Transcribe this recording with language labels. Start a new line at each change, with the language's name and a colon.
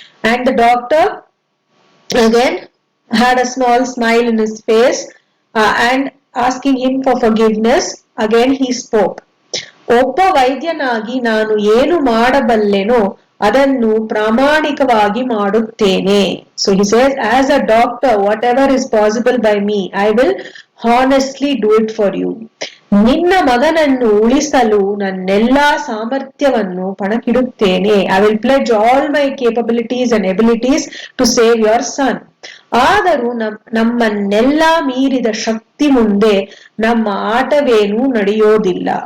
English: And the doctor again had a small smile in his face, and asking him for forgiveness, again he spoke.
Kannada: ಒಬ್ಬ ವೈದ್ಯನಾಗಿ ನಾನು ಏನು ಮಾಡಬಲ್ಲೆನೋ ಅದನ್ನು ಪ್ರಾಮಾಣಿಕವಾಗಿ ಮಾಡುತ್ತೇನೆ.
English: So he says, as a doctor, whatever is possible by me, I will honestly do it for you.
Kannada: ನಿನ್ನ ಮಗನನ್ನು ಉಳಿಸಲು ನನ್ನೆಲ್ಲಾ ಸಾಮರ್ಥ್ಯವನ್ನು ಪಣಕ್ಕಿಡುತ್ತೇನೆ.
English: I will pledge all my capabilities and abilities to save your son.
Kannada: ಆದರೂ ನಮ್ಮನ್ನೆಲ್ಲ ಮೀರಿದ ಶಕ್ತಿ ಮುಂದೆ ನಮ್ಮ ಆಟವೇನೂ ನಡೆಯೋದಿಲ್ಲ.